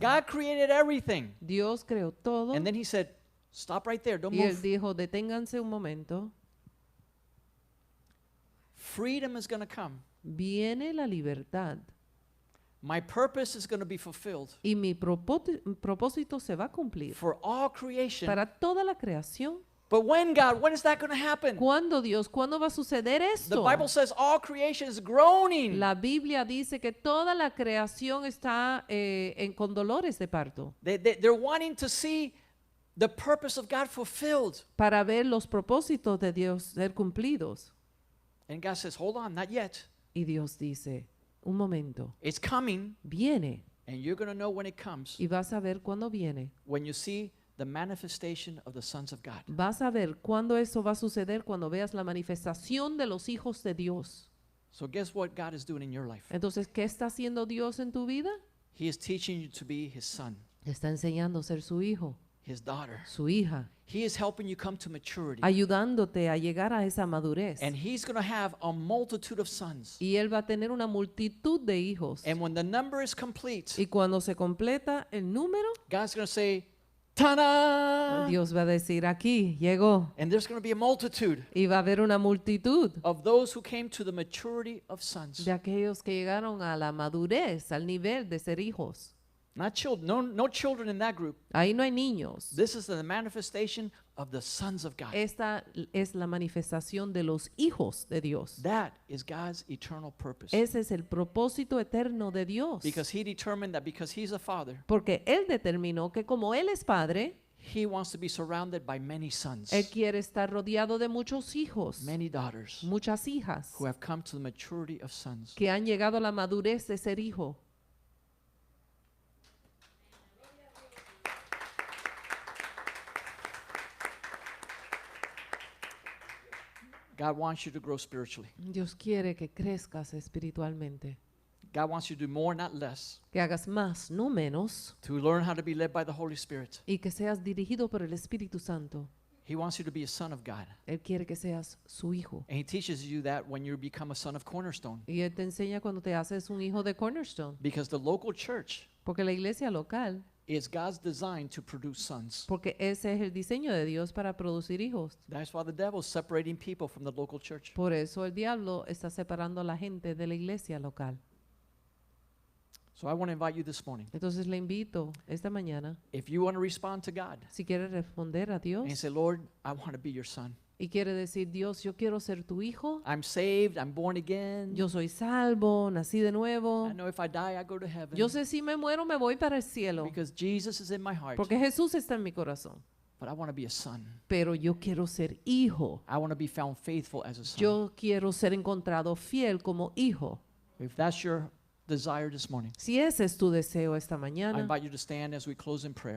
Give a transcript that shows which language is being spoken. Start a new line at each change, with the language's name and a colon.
English: God created everything.
Spanish: Dios creó todo
English: And then he said, stop right there, don't
Spanish: y Él
English: move.
Spanish: dijo, deténganse un momento,
English: Freedom is going to come.
Spanish: viene la libertad
English: My purpose is going to be fulfilled
Spanish: y mi propósito se va a cumplir
English: for all creation.
Spanish: para toda la creación.
English: But when, God, when is that going to happen?
Spanish: ¿Cuándo, Dios? ¿Cuándo va a suceder
English: The
Spanish: esto?
English: Bible says all creation is groaning.
Spanish: La Biblia dice que toda la creación está con dolores de parto
English: They're wanting to see the purpose of God fulfilled.
Spanish: para ver los propósitos de Dios ser cumplidos.
English: And God says, hold on, not yet.
Spanish: Y Dios dice, un momento,
English: It's coming,
Spanish: viene
English: and you're going to know when it comes,
Spanish: y vas a ver cuándo viene,
English: when you see the manifestation of the sons of God.
Spanish: Vas a ver cuándo eso va a suceder cuando veas la manifestación de los hijos de Dios.
English: So guess what God is doing in your life?
Spanish: Entonces, ¿qué está haciendo Dios en tu vida?
English: He is teaching you to be his son,
Spanish: Te está enseñando a ser su hijo,
English: his daughter.
Spanish: su hija,
English: He is helping you come to maturity.
Spanish: ayudándote a llegar a esa madurez.
English: And he's going to have a multitude of sons.
Spanish: Y él va a tener una multitud de hijos.
English: And when the number is complete,
Spanish: Y cuando se completa el número,
English: God's going to say, ta-da!
Spanish: Dios va a decir, aquí llegó.
English: And there's going to be a multitude
Spanish: Y va a haber una multitud
English: of those who came to the maturity of sons.
Spanish: de aquellos que llegaron a la madurez, al nivel de ser hijos.
English: Not children, no children in that group.
Spanish: Ahí no hay niños.
English: This is the manifestation of the sons of God.
Spanish: Esta es la manifestación de los hijos de Dios.
English: That is God's eternal purpose.
Spanish: Ese es el propósito eterno de Dios.
English: Because he determined that because he's a father,
Spanish: Porque Él determinó que como Él es padre,
English: he wants to be surrounded by many sons,
Spanish: Él quiere estar rodeado de muchos hijos,
English: many daughters
Spanish: muchas hijas
English: who have come to the maturity of sons.
Spanish: que han llegado a la madurez de ser hijo.
English: God wants you to grow spiritually.
Spanish: Dios quiere que crezcas espiritualmente,
English: God wants you to do more, not less,
Spanish: que hagas más, no menos,
English: to learn how to be led by the Holy Spirit.
Spanish: y que seas dirigido por el Espíritu Santo.
English: He wants you to be a son of God.
Spanish: Él quiere que seas su hijo.
English: And he teaches you that when you become a son of Cornerstone.
Spanish: Y Él te enseña cuando te haces un hijo de Cornerstone.
English: Because the local church
Spanish: Porque la iglesia local,
English: is God's design to produce sons.
Spanish: porque ese es el diseño de Dios para producir hijos.
English: That's why the devil's separating people from the local church.
Spanish: Por eso el diablo está separando a la gente de la iglesia local.
English: So I want to invite you this morning.
Spanish: Entonces le invito esta mañana,
English: If you want to respond to God
Spanish: si quiere responder a
English: and
Spanish: Dios
English: say, Lord, I want to be your son.
Spanish: y quiere decir, Dios, yo quiero ser tu hijo,
English: I'm saved, I'm born again.
Spanish: yo soy salvo, nací de nuevo.
English: I know if I die, I go to heaven.
Spanish: Yo sé si me muero me voy para el cielo,
English: Because Jesus is in my heart.
Spanish: porque Jesús está en mi corazón.
English: But I want to be a son.
Spanish: Pero yo quiero ser hijo.
English: I want to be found faithful as a son.
Spanish: Yo quiero ser encontrado fiel como hijo.
English: If that's your desire this morning,
Spanish: Si ese es tu deseo esta
English: I
Spanish: mañana,
English: invite you to stand as we close in prayer.